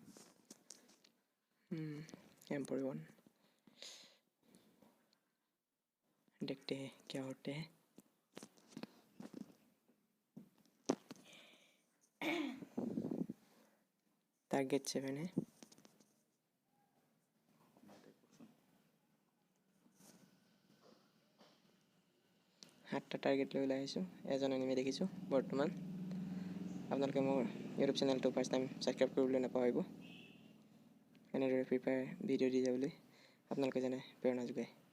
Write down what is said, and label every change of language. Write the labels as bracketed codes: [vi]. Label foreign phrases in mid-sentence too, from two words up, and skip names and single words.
[hi] M41 देखते हैं क्या होते हैं। टारगेट 7 है। [as] সাতটা টাৰ্গেট লৈ ওলাই আহিছোঁ, এজন এনিমি দেখিছোঁ বৰ্তমান। আপোনালোকে মোৰ ইউটিউব চেনেলটো [en] first time [as] ছাবস্ক্ৰাইব কৰিবলৈ নাপাহৰিব। এনেদৰে ফ্ৰী ফায়াৰ ভিডিঅ' দি যাবলৈ আপোনালোকে যেনে প্ৰেৰণা যোগায়।